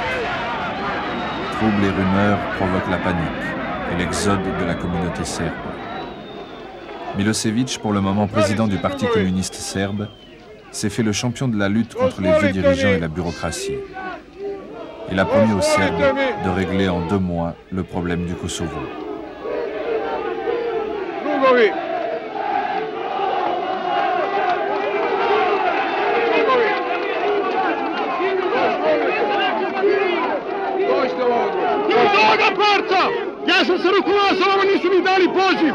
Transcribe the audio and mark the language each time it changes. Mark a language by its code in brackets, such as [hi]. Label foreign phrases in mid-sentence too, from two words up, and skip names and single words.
[fr] Troubles et rumeurs provoquent la panique et l'exode de la communauté serbe. Milošević, pour le moment président du Parti communiste serbe, s'est fait le champion de la lutte contre les vieux dirigeants et la bureaucratie. Il a promis aux Serbes de régler en 2 mois le problème du Kosovo. [sr] Ja sam se rukovao sa vama, nisu mi dali poziv.